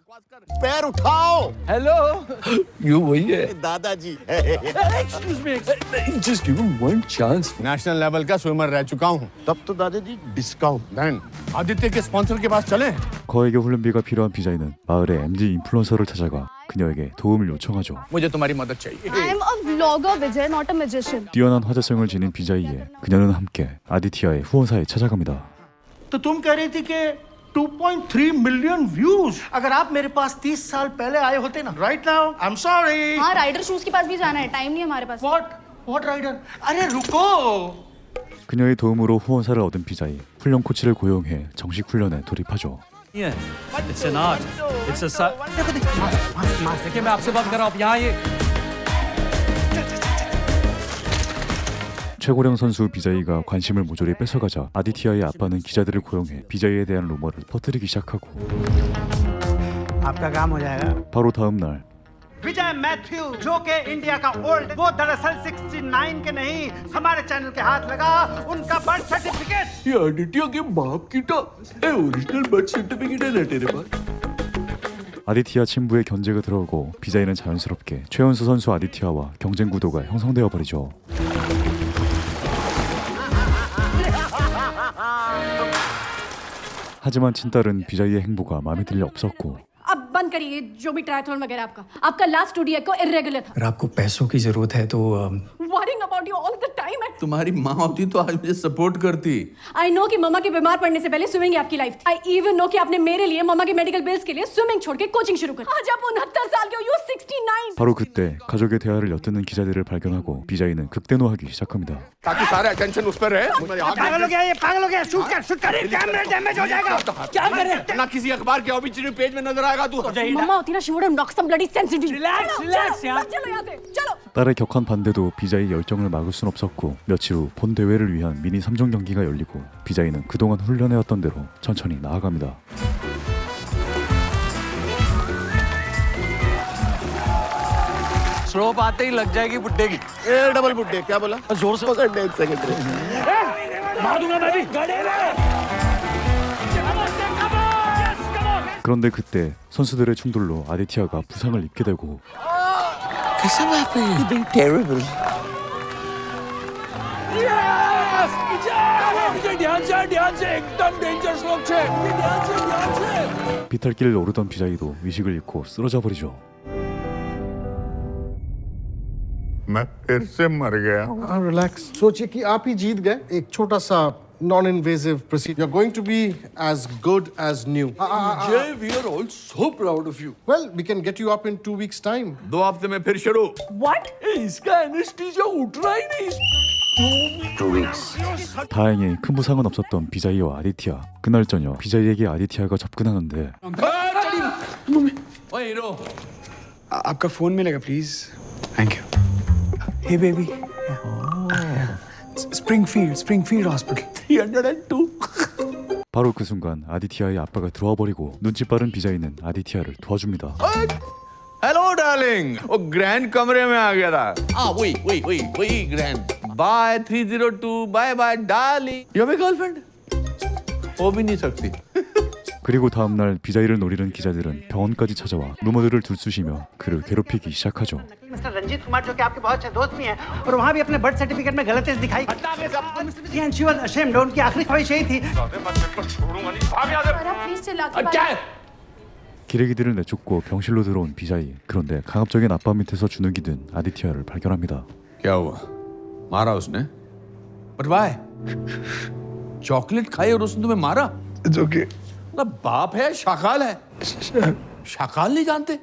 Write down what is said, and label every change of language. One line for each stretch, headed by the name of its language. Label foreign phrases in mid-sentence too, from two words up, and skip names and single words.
Hindi: पैर उठाओ
English: hello you
Hindi: वही है दादाजी
English: excuse me just give him one chance national level
Hindi: का स्विमर रह चुका हूँ तब तो दादाजी डिस्काउंट देन आदित्य के स्पॉन्सर के पास चले
Korean: 거액의 훈련비가 필요한 비자이는 마을의 MZ 인플루언서를 찾아가 그녀에게 도움을 요청하죠.
Hindi: मुझे तुम्हारी मदद चाहिए
English: I am a vlogger Vijay not a magician
Korean: 뛰어난 화제성을 지닌 비자이에 그녀는 함께 아디티아의 후원사에 찾아갑니다.
Hindi: तो तुम कह रही थी कि 2.3
English: million views
Hindi: अगर आप मेरे पास 30 साल पहले आए होते ना
English: right now I am sorry
Hindi: हाँ राइडर शूज के पास भी जाना है टाइम नहीं है हमारे पास व्हाट राइडर अरे रुको
Korean: 그녀의 도움으로 후원사를 얻은 비자이 훈련 코치를 고용해 정식 훈련에 돌입하죠.
English: Yeah, it's an art. It's a
Hindi: देखिए मैं आपसे बात कर रहा हूँ यहाँ ये
Korean: 최고령 선수 비자이가 관심을 모조리 뺏어가자 아디티아의 아빠는 기자들을 고용해 비자이에 대한 루머를 퍼뜨리기 시작하고
Hindi: आपका काम हो जाएगा
Korean: 바로 다음 날
Hindi: विजय मैथ्यू जो के इंडिया का ओल्ड वो दरअसल 69 के नहीं हमारे चैनल के हाथ लगा उनका
English: birth certificate
Hindi: ये आदित्य के बाप की तो
English: original birth certificate
Hindi: है ना तेरे पास
Korean: 아디티아 친부의 견제가 들어오고 비자이는 자연스럽게 최연소 선수 아디티아와 경쟁 구도가 형성되어 버리죠. 하지만 친딸은 비자이의 행보가 마음에 들 리 없었고
Hindi: अब बंद बंद करिए जो भी ट्रायथलॉन वगैरह आपका
English: last studio
Hindi: को इरेगुलर था। अगर आपको पैसों की जरूरत है तो
English: worrying about you all the time.
Hindi: तुम्हारी माँ होती तो आज मुझे सपोर्ट करती।
English: I know
Hindi: कि मम्मा के बीमार पड़ने से पहले स्विमिंग आपकी लाइफ थी।
English: I even know
Hindi: कि आपने मेरे लिए मम्मा के
English: medical bills
Hindi: के लिए स्विमिंग छोड़ के कोचिंग शुरू कर। आज आप 69 साल के हो, यू 69।
Korean: 바로 그때 가족의 대화를 엿듣는 기자들을 발견하고 비자이는 극대노하기 시작합니다.
Hindi: ताकि सारा अटेंशन उस पर रहे। पागल हो गया ये, पागल हो गया। शूट कर
English: camera damage
Hindi: हो जाएगा। क्या करे ना किसी अखबार के ऑब्ituary पेज में नजर आएगा तू। मम्मा होती ना,
English: she would have knocked some bloody sense into you.
Hindi: रिलैक्स यार। चलो यहाँ से चलो।
Korean: 딸의 격한 반대도 비자이의 열정을 막을 순 없었고 며칠 후 본 대회를 위한 미니 3종 경기가 열리고 비자이는 그동안 훈련해왔던 대로 천천히 나아갑니다.
Hindi: स्लोप आते ही लग जाएगी बुड्ढे की। डबल बुड्ढे क्या बोला? जोर से पकड़ एक सेकंड रे। मार दूंगा मैं भी।
Korean: 그런데 그때 선수들의 충돌로 아디티아가 부상을 입게 되고
Hindi: कैसा बात है?
English: You're being terrible.
Hindi: ध्यान से एकदम
English: danger slope
Hindi: छे। ध्यान से।
Korean: 비탈길을 오르던 비자이도 의식을 잃고 쓰러져 버리죠.
Hindi: मैं फिर से मर गया। रिलैक्स, सोचिए कि आप ही जीत गए एक छोटा सा
English: non-invasive procedure. You're going to be as good as new. Jay, we are all so proud of you. Well, we can get you up in 2 weeks' time.
Hindi: 2 हफ्ते में फिर शुरू।
English: What?
Hindi: इसका एनेस्थीसिया उठ रहा ही नहीं।
English: 2 weeks.
Korean: 다행히 큰 부상은 없었던 비자이와 아디티아. 그날 저녁 비자이에게 아디티아가 접근하는데
Hindi: ओए हीरो, आपका फोन मिलेगा प्लीज।
English: thank you. Hey baby. स्प्रिंगफील्ड हॉस्पिटल 302।
Korean: 바로 그 순간 아디티아의 아빠가 들어와 버리고 눈치 빠른 비자이는 아디티아를 도와줍니다.
English: Hello darling.
Hindi: ओ ग्रैंड कमरे में आ गया था।
English: वही ग्रैंड। bye 302 bye bye darling. You have a girlfriend?
Hindi: हो भी नहीं सकती।
Korean: 그리고 다음날 비자이를 노리는 기자들은 병원까지 찾아와 루머들을 들쑤시며 그를 괴롭히기 시작하죠.
Hindi: मिस्टर रंजीत कुमार जो कि आपके बहुत अच्छे दोस्त भी हैं और वहाँ भी अपने
English: birth certificate
Hindi: में गलती दिखाई।
English: And she was ashamed.
Hindi: उनकी आखिरी ख्वाहिश यही थी। प्लीज चिल्ला के
Korean: 기레기들을 내쫓고 병실로 들어온 비자이. 그런데 강압적인 아빠 밑에서 주눅이 든 아디티아를 발견합니다.
Hindi: क्या हुआ? मारा उसने?
English: But why?
Hindi: चॉकलेट खाई और उसने तुम्हें मारा?
English: It's okay.
Hindi: ना बाप है, शाकाल है। शाकाल नहीं जानते?